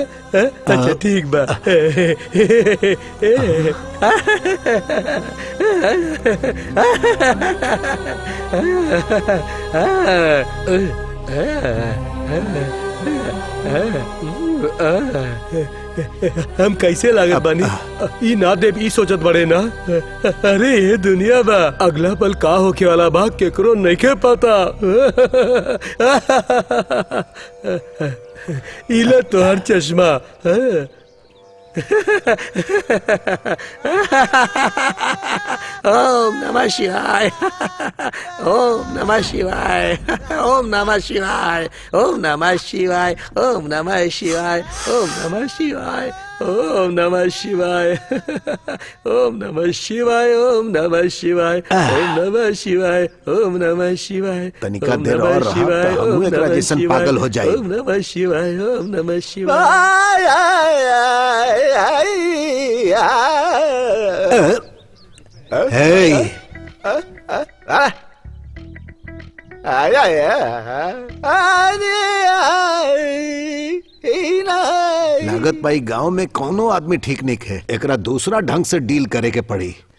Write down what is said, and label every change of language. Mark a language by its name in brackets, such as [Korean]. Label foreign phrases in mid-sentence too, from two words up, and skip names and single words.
[Bhojpuri] हाँ? अच्छा ठीक बा हम कैसे लागत बानी ई ना देव ई सोचत बड़े ना अरे ये दुनिया बा अगला पल का होके वाला बा केकरो नहीं के पता इला तोहर चश्मा [Sanskrit] ओम नमः शिवाय ओम नमः शिवाय ओम नमः शिवाय ओम नमः शिवाय ओम नमः शिवाय ओम नमः शिवाय ओम नमः शिवाय ओम नमः शिवाय ओम नमः शिवाय ओम नमः शिवाय ओम नमः शिवाय [Bhojpuri] तनिका देर और रहा तो हमहू एकरा जैसन पागल हो जाए। [Sanskrit] ओम नमः शिवाय ओम नमः शिवाय [Bhojpuri] हे लागत भाई गांव में कोनो आदमी ठीक नहीं है, एकरा दूसरा ढंग से डील करे के पड़ी।